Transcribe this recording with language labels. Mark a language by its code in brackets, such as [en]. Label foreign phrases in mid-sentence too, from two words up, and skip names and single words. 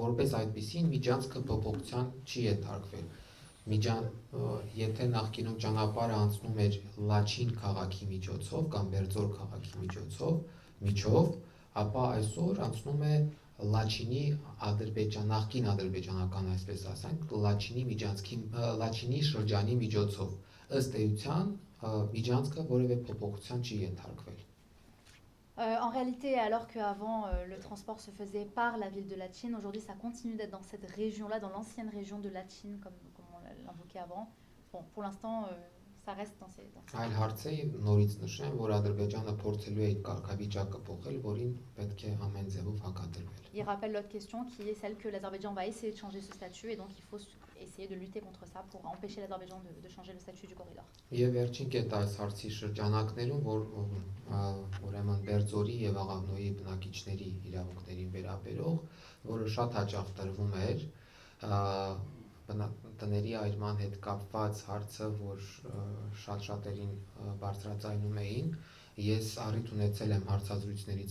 [hy] որպես այդպեսին միջանցքը փոփոխության չի ենթարկվել։ Եթե նախկինում ճանապարհը անցնում էր Լաչին քաղաքի միջոցով կամ Բերձոր քաղաքի միջով, ապա այսօր անցնում է Լաչինի նախկին ադրբեջանական, այսպես ասենք, Լաչինի շրջանի միջոցով, ըստ էության միջանցքը որևէ փոփոխության չի ենթարկվել։ [fr] En réalité, alors qu'avant le transport se faisait par la ville de Latchine, aujourd'hui ça continue d'être dans cette région-là, dans l'ancienne région de Latchine, comme on l'invoquait avant. Bon, pour l'instant, ça reste dans ces... [hy] Այլ հարց է նորից նշեմ, որ Ադրբեջանը փորձելու է կարգավիճակը փոխել, որին պետք է ամեն ձևով հակատելվել։ [fr] Il rappelle l'autre question qui est celle que l'Azerbaïdjan va essayer de changer ce statut et donc il faut essayer de lutter contre ça pour empêcher l'Azerbaïdjan de changer le statut du corridor. [hy] Եվ վերջին կետ այս հարցի շրջանակներում, որ ուրեմն Բերձորի եւ Աղավնոյի բնակիչների իրավունքներին վերաբերող, որը շատ հաճախ տրվում էր, տների այրման հետ կապված հարցը, որ շատ-շատերին բարձրաձայնում էին, ես առիթ ունեցել եմ հարցազրույցներից